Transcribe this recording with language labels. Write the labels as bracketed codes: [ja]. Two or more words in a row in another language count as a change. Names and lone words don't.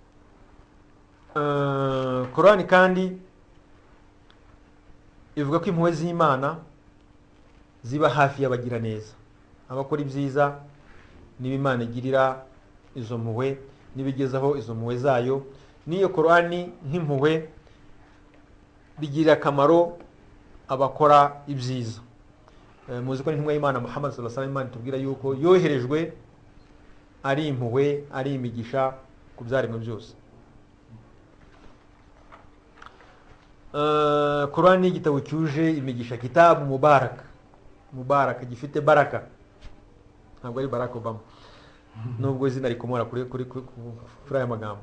[rw] Qur'ani kandi ivuga ko impuhwe z'Imana ziba hafi y'abagira neza, abakora ibyiza, niba Imana igirira izo mpuhwe, nibigezaho izo mpuhwe zayo. N'iyo Qur'ani nk'impuhwe bigirira akamaro abakora ibyiza. muzi ko n'intumwa y'Imana Muhammad [ar] صلى الله عليه وسلم [rw] tubwira yuko yoherejwe ari impuhwe, ari imigisha ku byaremwe byose. Quran ni igitabo cyuje imigisha, [ar] كتاب مبارك [rw] gifite baraka, ntabwo ari Barack Obama nubwo izina rikomora kuri aya magambo.